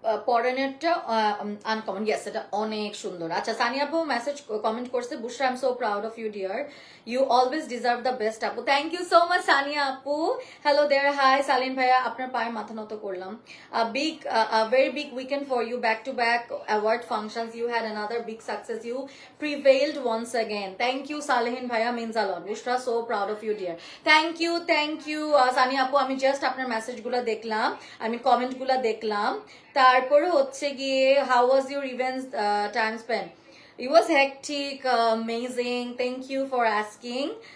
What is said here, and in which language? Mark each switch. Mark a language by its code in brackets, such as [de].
[bn] পরেনেরটা uncommon, yes এটা অনেক সুন্দর। আচ্ছা সানিয়া আপু মেসেজ কমেন্ট করছে, বুশরা [en] I am so proud of you dear, you always deserve the best [bn] আপু। [en] thank you so much [bn] Sania আপু। [en] hello there, [bn] হাই সালিন ভাইয়া, আপনার পায়ে মাথা নত করলাম। [en] Big very big weekend for you, back to back award functions, you had another big success, you prevailed once again. Thank you Salehin bhaiya, means a lot. Bushra, so proud of you dear. Thank you [bn] Sunny আপু। আমি just আপনার message গুলা দেখলাম, আমি comment গুলা দেখলাম। তারপরে হচ্ছে গিয়ে [en] How was your events time spend? It was hectic, amazing, thank you for asking.